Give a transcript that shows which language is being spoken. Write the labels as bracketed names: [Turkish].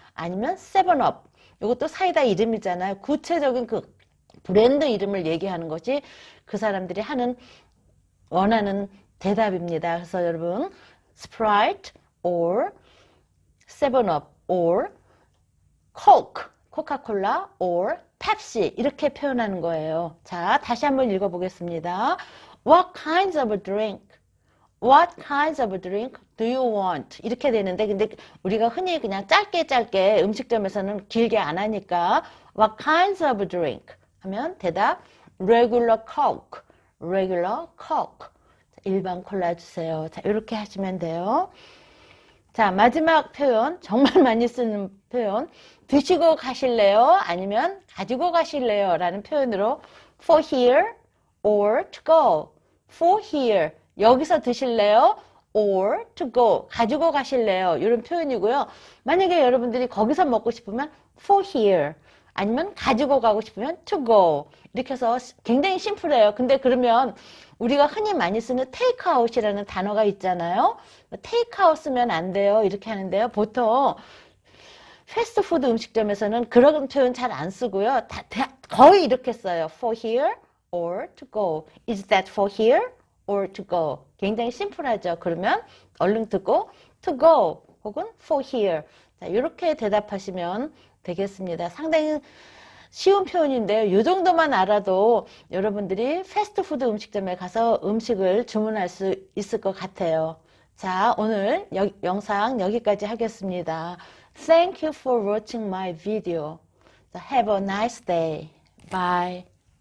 [Korean] 아니면 세븐업 이것도 사이다 이름이잖아요. 구체적인 그 브랜드 이름을 얘기하는 것이 그 사람들이 하는 원하는 대답입니다. 그래서 여러분 스프라이트 or 세븐업 or coke 코카콜라 or 펩시 이렇게 표현하는 거예요. 자, 다시 한번 읽어보겠습니다. [English] What kinds of drink? What kinds of drink do you want? [Korean] 이렇게 되는데 근데 우리가 흔히 그냥 짧게 음식점에서는 길게 안 하니까 [English] What kinds of drink? [Korean] 하면 대답 [English] regular coke, regular coke. [Korean] 일반 콜라 주세요. 자, 이렇게 하시면 돼요. 자, 마지막 표현, 정말 많이 쓰는 표현. 드시고 가실래요? 아니면 가지고 가실래요? 라는 표현으로 [English] for here or to go. for here, [Korean] 여기서 드실래요? [English] or to go, [Korean] 가지고 가실래요? 이런 표현이고요. 만약에 여러분들이 거기서 먹고 싶으면 [English] for here, [Korean] 아니면 가지고 가고 싶으면 [English] to go. [Korean] 이렇게 해서 굉장히 심플해요. 근데 그러면 우리가 흔히 많이 쓰는 테이크아웃이라는 단어가 있잖아요. 테이크아웃 쓰면 안 돼요. 이렇게 하는데요. 보통 패스트푸드 음식점에서는 그런 표현 잘 안 쓰고요. 거의 이렇게 써요. [English] for here or to go. Is that for here or to go? [Korean] 굉장히 심플하죠. 그러면 얼른 듣고 to go 혹은 for here. 자, 이렇게 대답하시면 되겠습니다. 상당히 쉬운 표현인데요. 이 정도만 알아도 여러분들이 패스트푸드 음식점에 가서 음식을 주문할 수 있을 것 같아요. 자, 오늘 영상 여기까지 하겠습니다. [English] Thank you for watching my video. Have a nice day. Bye.